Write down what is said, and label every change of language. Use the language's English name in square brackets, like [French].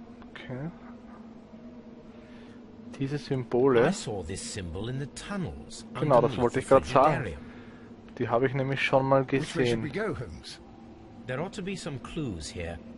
[German] Okay. Diese Symbole. [English] I saw this symbol in the tunnels. [German] Genau, das wollte ich gerade sagen. Die habe ich nämlich schon mal gesehen. [English] There ought to be some clues here.